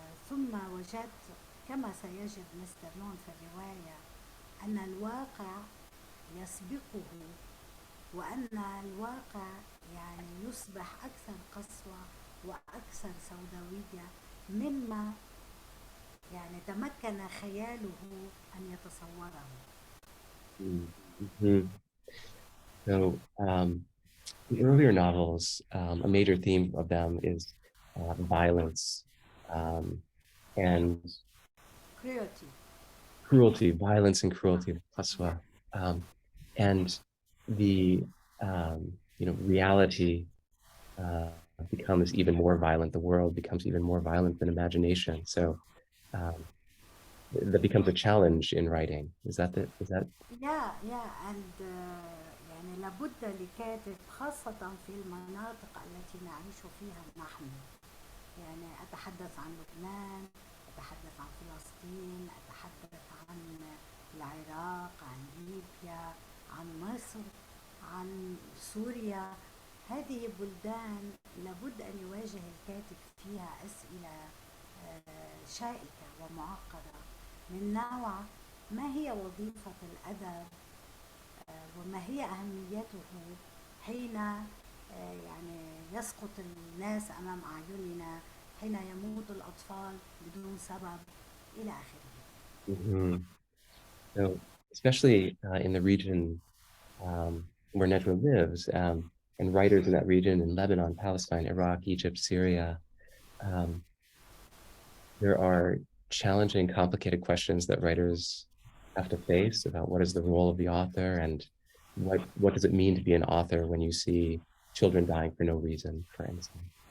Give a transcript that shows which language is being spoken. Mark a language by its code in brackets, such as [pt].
[ar] ثم وجدت كما سيجد مستر نون في الرواية أن الواقع يسبقه، وأن الواقع يعني يصبح أكثر قسوة وأكثر سوداوية مما يعني تمكن خياله أن يتصوره. Mm-hmm. [en] So the earlier novels, a major theme of them is violence and cruelty, violence and cruelty, qaswa. And the reality becomes even more violent. The world becomes even more violent than imagination. So that becomes a challenge in writing. Is that? [ar] and يعني لابد لكاتب خاصة في المناطق التي نعيش فيها نحن، يعني أتحدث عن لبنان، أتحدث عن فلسطين، أتحدث عن العراق، عن ليبيا، عن مصر، عن سوريا. هذه بلدان لابد أن يواجه الكاتب فيها أسئلة شائكة ومعقدة من نوع ما هي وظيفة الأدب وما هي أهميته حين يعني يسقط الناس أمام أعيننا، حين يموت الأطفال بدون سبب إلى آخره. Mm-hmm. [en] So, especially in the region where Najwa lives, and writers in that region, in Lebanon, Palestine, Iraq, Egypt, Syria, there are challenging, complicated questions that writers have to face about what is the role of the author and what does it mean to be an author when you see children dying for no reason, for instance.